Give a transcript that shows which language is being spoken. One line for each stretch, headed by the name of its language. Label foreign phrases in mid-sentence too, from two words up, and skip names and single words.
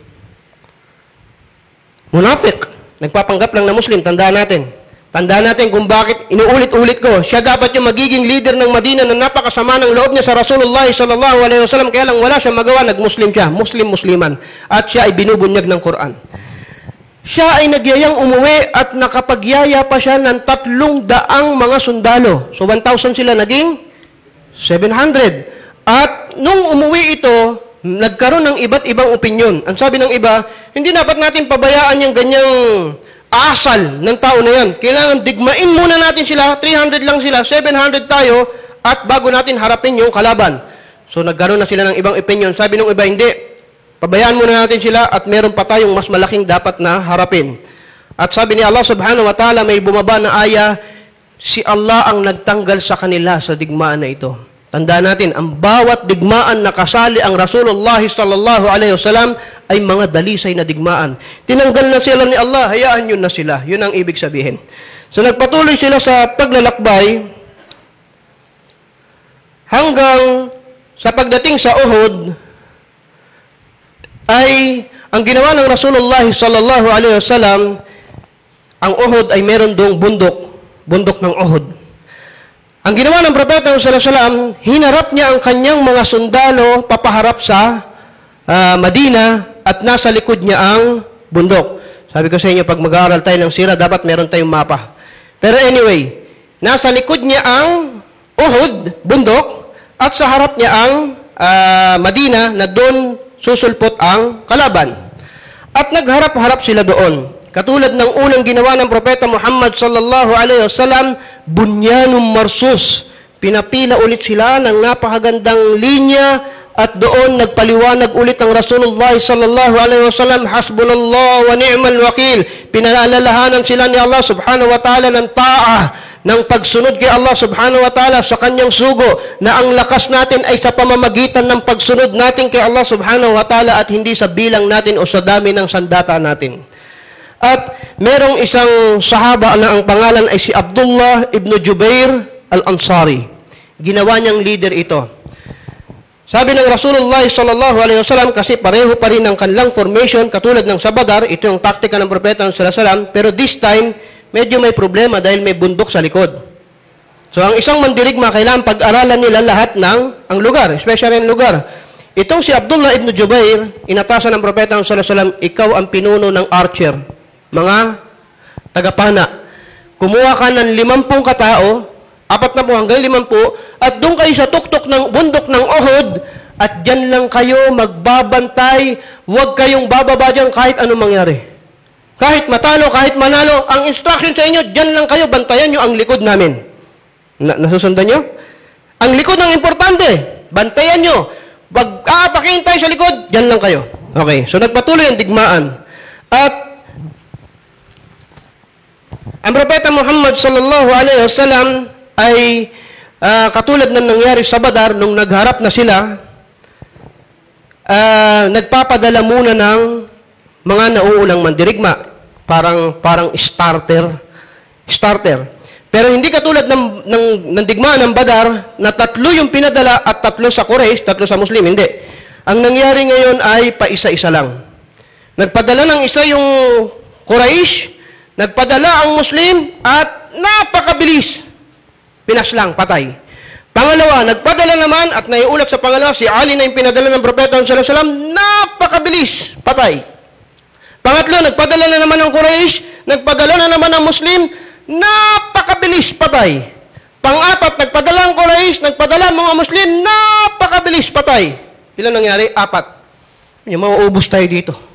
Filipino: Munafiq, nagpapanggap lang na Muslim, tandaan natin. Tandaan natin kung bakit inuulit-ulit ko. Siya dapat yung magiging leader ng Madina na napakasama ng loob niya sa
Arabic: رسول الله صلى الله عليه وسلم,
Filipino: kaya lang wala siya magawa, nag-Muslim siya, Muslim-Musliman. At siya ay binubunyag ng Quran. Siya ay nagyayang umuwi at nakapagyaya pa siya ng 300 mga sundalo. So 1,000 sila naging 700. At nung umuwi ito, nagkaroon ng iba't ibang opinyon. Ang sabi ng iba, hindi dapat natin pabayaan yung ganyang asal ng tao na yan. Kailangan digmain muna natin sila, 300 lang sila, 700 tayo, at bago natin harapin yung kalaban. So nagkaroon na sila ng ibang opinion. Sabi ng iba, hindi. Pabayaan muna natin sila at meron pa tayong mas malaking dapat na harapin. At sabi ni Allah
Arabic: سبحانه وتعالى,
Filipino: may bumaba na aya, si Allah ang nagtanggal sa kanila sa digmaan na ito. Tandaan natin, ang bawat digmaan na kasali ang
Arabic: رسول الله صلى الله عليه وسلم
Filipino: ay mga dalisay na digmaan. Tinanggal na sila ni Allah, hayaan yun na sila. Yun ang ibig sabihin. So nagpatuloy sila sa paglalakbay hanggang sa pagdating sa Uhud ay ang ginawa ng
Arabic: رسول الله صلى الله عليه وسلم,
Filipino: ang Uhud ay meron doong bundok ng Uhud. Ang ginawa ng Propeta
Arabic: صلى الله عليه وسلم,
Filipino: hinarap niya ang kanyang mga sundalo papaharap sa Madina at nasa likod niya ang bundok. Sabi ko sa inyo, pag mag-aaral tayo ng sira, dapat meron tayong mapa. Pero anyway, nasa likod niya ang Uhud, bundok, at sa harap niya ang Madina na doon susulpot ang kalaban. At nagharap-harap sila doon. Katulad ng unang ginawa ng Propeta Muhammad
Arabic: صلى الله عليه وسلم, بنيان مرصوص.
Filipino: Pinapila ulit sila ng napakagandang linya at doon nagpaliwanag ulit ang
Arabic: رسول الله صلى الله عليه وسلم, حسبنا الله ونعم الوكيل.
Filipino: Pinaalalahanan sila ni Allah
Arabic: سبحانه وتعالى
Filipino: ng ta'ah, ng pagsunod kay Allah
Arabic: سبحانه وتعالى
Filipino: sa kanyang sugo, na ang lakas natin ay sa pamamagitan ng pagsunod natin kay Allah
Arabic: سبحانه وتعالى
Filipino: at hindi sa bilang natin o sa dami ng sandata natin. At merong isang sahaba na ang pangalan ay si Abdullah ibn Jubair al-Ansari. Ginawa niyang leader ito. Sabi ng
Arabic: رسول الله صلى الله عليه وسلم,
Filipino: kasi pareho pa rin ang kanilang formation katulad ng sa Badar, ito yung taktika ng Propeta
Arabic: صلى الله عليه وسلم,
Filipino: pero
English: this time
Filipino: medyo may problema dahil may bundok sa likod. So ang isang mandirigma, kailangan pag-aralan nila lahat ng ang lugar, especially ang lugar. Itong si Abdullah ibn Jubair, inatasan ng Propeta
Arabic: صلى الله عليه وسلم,
Filipino: ikaw ang pinuno ng archer, mga tagapana. Kumuha ka ng 50 katao, 40 hanggang 50, at doon kayo sa tuktok ng bundok ng Uhud, at dyan lang kayo magbabantay, huwag kayong bababa dyan kahit anong mangyari. Kahit matalo, kahit manalo, ang instruction sa inyo, dyan lang kayo, bantayan nyo ang likod namin. Nasusundan nyo? Ang likod ang importante, bantayan nyo. Wag aatakin tayo sa likod, dyan lang kayo. Okay, so nagpatuloy ang digmaan. At ang Propeta Muhammad
Arabic: صلى الله عليه وسلم
Filipino: ay katulad ng nangyari sa Badar, nung nagharap na sila, nagpapadala muna ng mga nauunang mandirigma. Parang starter. Pero hindi katulad ng digmaan ng Badar, na 3 yung pinadala at 3 sa Quraysh, 3 sa Muslim. Hindi. Ang nangyari ngayon ay paisa-isa lang. Nagpadala ng isa yung Quraysh, nagpadala ang Muslim, at napakabilis. Pinas lang, patay. Pangalawa, nagpadala naman, at naiulat sa pangalawa, si Ali na yung pinadala ng Propeta
Arabic: صلى الله عليه وسلم,
Filipino: napakabilis, patay. Pangatlo, nagpadala na naman ng Quraysh, nagpadala na naman ng Muslim, napakabilis, patay. Pang-apat, nagpadala ang Quraysh, nagpadala ang mga Muslim, napakabilis, patay. Ilan nangyari? 4. Yung mauubos tayo dito.